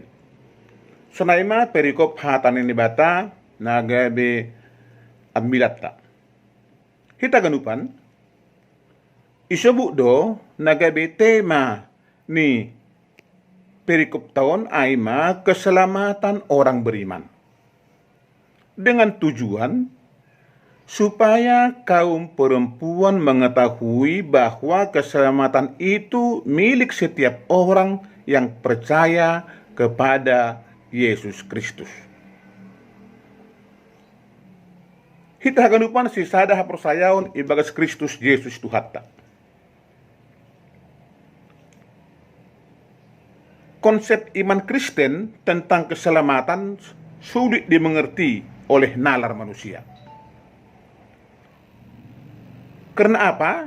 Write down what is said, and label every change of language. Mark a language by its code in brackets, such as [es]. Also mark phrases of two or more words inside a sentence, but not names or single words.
[smu] Sunaima perikop hatan ini bata nagabe ambilatta. Hita ganupan isebut do nagabe tema ni perikop tahun aima [id] keselamatan orang beriman. Dengan tujuan supaya kaum perempuan mengetahui bahwa keselamatan itu milik setiap orang yang percaya kepada Yesus Kristus. [smu] Hita haganupan si sada hapersayaon ibagas Kristus Yesus Tuhatta. [id] Konsep iman Kristen tentang keselamatan sulit dimengerti oleh nalar manusia. Karena apa?